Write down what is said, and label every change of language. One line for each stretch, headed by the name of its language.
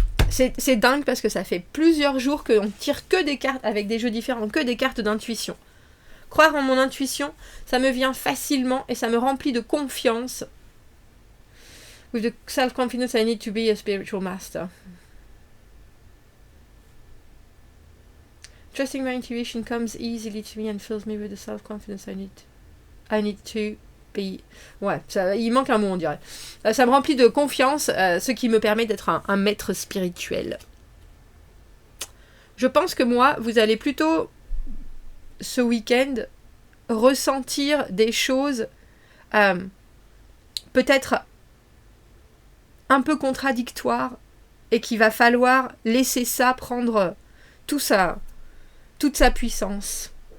French: C'est dingue parce que ça fait plusieurs jours qu'on tire que des cartes avec des jeux différents, que des cartes d'intuition. Croire en mon intuition, ça me vient facilement et ça me remplit de confiance.
English: With the self-confidence, I need to be a spiritual master. Trusting my intuition comes easily to me and fills me with the self-confidence I need to be.
French: Ouais, il manque un mot, on dirait. Ça me remplit de confiance, ce qui me permet d'être un maître spirituel. Je pense que moi, vous allez plutôt, ce week-end, ressentir des choses peut-être un peu contradictoires et qu'il va falloir laisser ça prendre toute sa puissance.